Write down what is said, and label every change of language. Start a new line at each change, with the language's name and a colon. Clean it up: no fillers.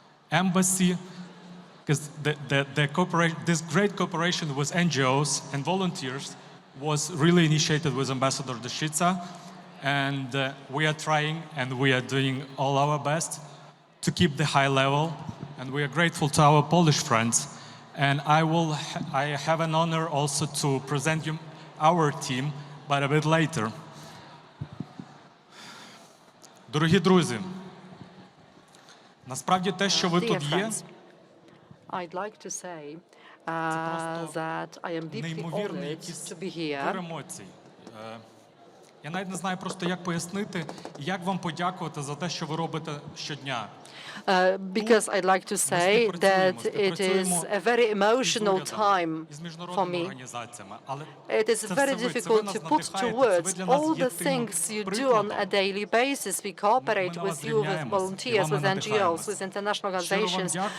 English: Embassy, because this great cooperation with NGOs and volunteers was really initiated with Ambassador Deshica, and we are trying and we are doing all our best to keep the high level, and we are grateful to our Polish friends. And I have an honor also to present you our team, but a bit later.
Ukrainian: Дорогі друзі, насправді те, що ви тут є,
English: I'd like to say that I am deeply honored to be here.
Ukrainian: емоцій. Я навіть не знаю просто, як пояснити, як вам подякувати за те, що ви робите щодня.
English: Because I'd like to say that it is a very emotional time for me. It is very difficult to put to words all the things you do on a daily basis. We cooperate with you, with volunteers, with NGOs, with international organizations.